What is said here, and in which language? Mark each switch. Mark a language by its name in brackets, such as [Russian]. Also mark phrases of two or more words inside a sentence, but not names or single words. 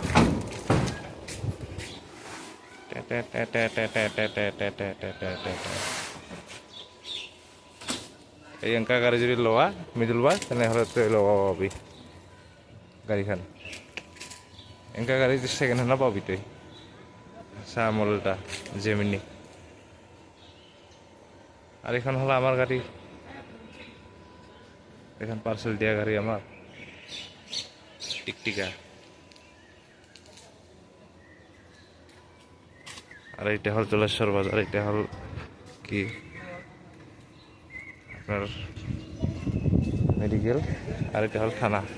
[Assamese] এই এনেকা গাড়ী যদি লোৱা মিডল বাৰ তেনেহ'লে তই ল'ব পাবি গাড়ীখন। এনেকা গাড়ী ছেকেণ্ড হেণ্ডত পাবি তই। চাহ মডেলটা জেমিনি। [Bangla] আর এখন হলো আমার গাড়ি, এখন পার্সেল দিয়া গাড়ি আমার টিকটিকা। আর এইটা হল জলেশ্বর বাজার, এটা হল কি আপনার মেডিকেল, আর এটা হল থানা।